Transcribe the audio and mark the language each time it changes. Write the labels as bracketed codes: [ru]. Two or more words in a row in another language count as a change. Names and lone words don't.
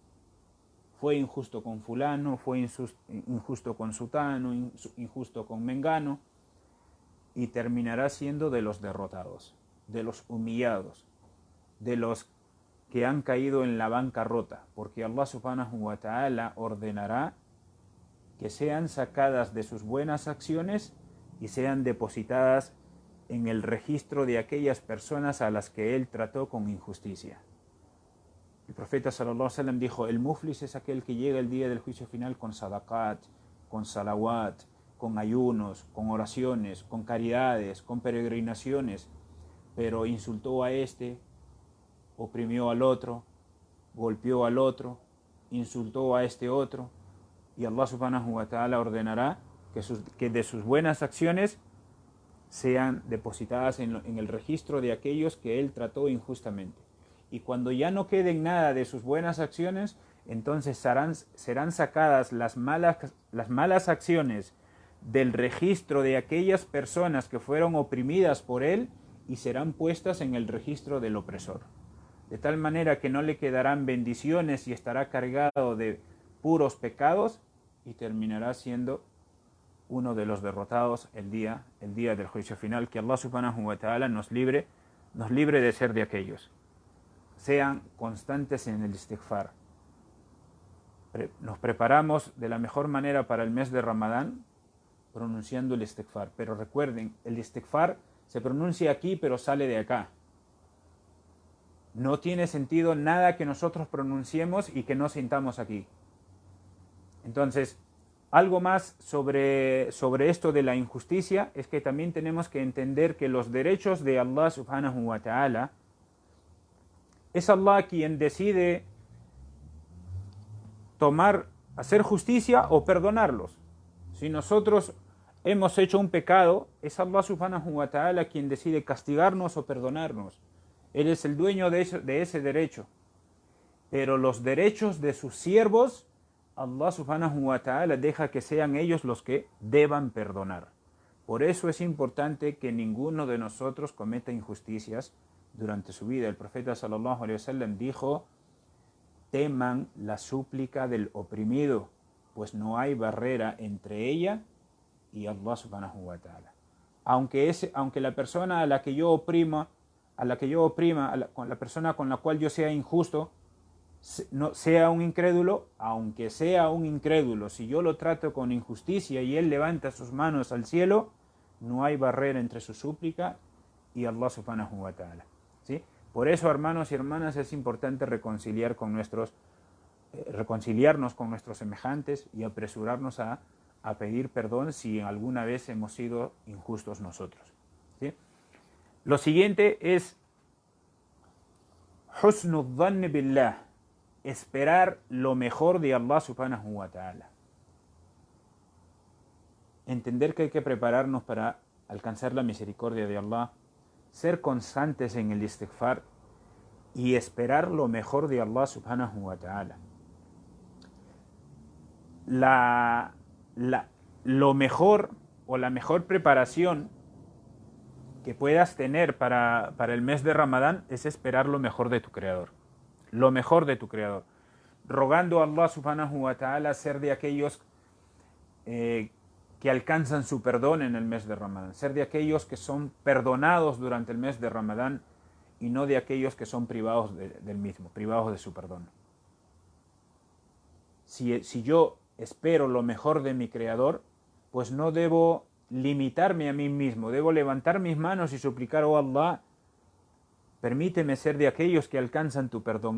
[es] Fue injusto con fulano, fue injusto con sutano, injusto con mengano, y terminará siendo de los derrotados, de los humillados, de los que han caído en la bancarrota, porque [ar] الله سبحانه وتعالى [es] ordenará que sean sacadas de sus buenas acciones y sean depositadas en el registro de aquellas personas a las que él trató con injusticia. El profeta [ar] صلى الله عليه وسلم [es] dijo: el muflis es aquel que llega el día del juicio final con sadaqat, con salawat, con ayunos, con oraciones, con caridades, con peregrinaciones, pero insultó a este, oprimió al otro, golpeó al otro, insultó a este otro, y [ar] الله سبحانه وتعالى [es] ordenará que de sus buenas acciones sean depositadas en el registro de aquellos que él trató injustamente. Y cuando ya no queden nada de sus buenas acciones, entonces serán sacadas las malas acciones del registro de aquellas personas que fueron oprimidas por él y serán puestas en el registro del opresor. De tal manera que no le quedarán bendiciones y estará cargado de puros pecados y terminará siendo uno de los derrotados el día del juicio final. Que [ar] الله سبحانه وتعالى [es] nos libre de ser de aquellos. Sean constantes en el istighfar. Nos preparamos de la mejor manera para el mes de Ramadán pronunciando el istighfar. Pero recuerden, el istighfar se pronuncia aquí pero sale de acá. No tiene sentido nada que nosotros pronunciemos y que no sintamos aquí. Entonces, algo más sobre esto de la injusticia es que también tenemos que entender que los derechos de [ar] الله سبحانه وتعالى [es] es Allah quien decide hacer justicia o perdonarlos. Si nosotros hemos hecho un pecado, es [ar] الله سبحانه وتعالى [es] quien decide castigarnos o perdonarnos. Él es el dueño de ese derecho. pero los derechos de sus siervos, [ar] الله سبحانه وتعالى [es] deja que sean ellos los que deban perdonar. Por eso es importante que ninguno de nosotros cometa injusticias durante su vida. El profeta [ar] صلى الله عليه وسلم [es] dijo: teman la súplica del oprimido, pues no hay barrera entre ella y [ar] الله سبحانه وتعالى. [es] Aunque la persona a la que yo oprima, con la persona con la cual yo sea injusto, no sea un incrédulo, aunque sea un incrédulo, si yo lo trato con injusticia y él levanta sus manos al cielo, no hay barrera entre su súplica y [ar] الله سبحانه وتعالى, [es] ¿sí? Por eso, hermanos y hermanas, es importante reconciliarnos con nuestros semejantes y apresurarnos a pedir perdón si alguna vez hemos sido injustos nosotros, ¿sí? Lo siguiente es [ar] حسن الظن بالله, [es] esperar lo mejor de [ar] الله سبحانه وتعالى. [es] Entender que hay que prepararnos para alcanzar la misericordia de Allah, ser constantes en el istighfar y esperar lo mejor de [ar] الله سبحانه وتعالى. [es] Lo mejor o la mejor preparación que puedas tener para el mes de Ramadán es esperar lo mejor de tu Creador. Lo mejor de tu Creador. Rogando a [ar] الله سبحانه وتعالى [es] ser de aquellos que alcanzan su perdón en el mes de Ramadán. Ser de aquellos que son perdonados durante el mes de Ramadán y no de aquellos que son privados del mismo, privados de su perdón. Si yo espero lo mejor de mi Creador, pues no debo limitarme a mí mismo, debo levantar mis manos y suplicar: oh Allah, permíteme ser de aquellos que alcanzan tu perdón.